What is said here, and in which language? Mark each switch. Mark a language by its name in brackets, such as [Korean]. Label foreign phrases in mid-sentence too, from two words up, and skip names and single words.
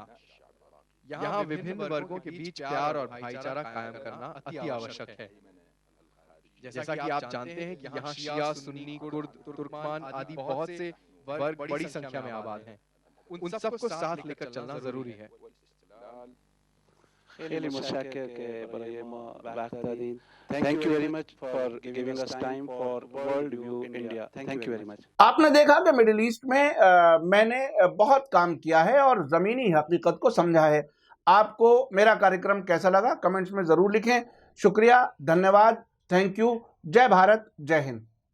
[Hindi] यहाँ विभिन्न वर्गों के बीच प्यार और भाईचारा कायम करना अति आवश्यक है। जैसा कि आप जानते हैं कि यहाँ शिया, सुन्नी, कुर्द, तुर्कमान आदि बहुत से वर्ग बड़ी संख्या में आबाद हैं। उन सबको साथ लेकर चलना जरूरी है। [Persian] خیلی متشکرم که برای ما وقت دادین. [English] Thank you very much for giving us time for World View India. Thank you very much. [Hindi] आपने देखा कि मिडिल ईस्ट में मैंने बहुत काम किया है और ज़मीनी हकीकत को समझा है। आपको मेरा कार्यक्रम कैसा लगा कमेंट्स में ज़रूर लिखें। शुक्रिया, धन्यवाद, [English] thank you. [Hindi] जय भारत, जय हिंद।